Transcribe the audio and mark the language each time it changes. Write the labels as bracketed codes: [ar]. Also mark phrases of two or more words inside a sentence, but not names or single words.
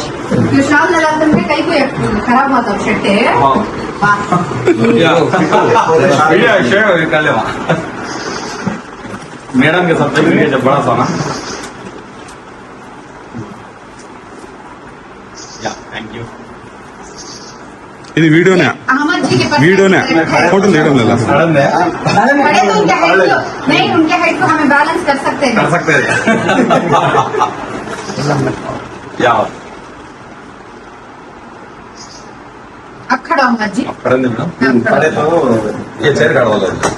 [hi] जो शाल लगाते हैं कहीं कोई खराब मत हो शर्ट है वाह वीडियो शेयर कर ले मैडम के साथ जब बड़ा सा ना या [en] thank you [te] ఇది వీడియోనే [hi] अहमद जी के पास [te] వీడియోనే ఫోటోలు తీయడం లేదా [hi] बड़े तो उनके हाइट को नहीं उनके हाइट को हमें बैलेंस कर सकते हैं कर सकते हैं या अब खड़ा अहमद जी खड़े मैडम खड़े तो ये चेयर काट वाला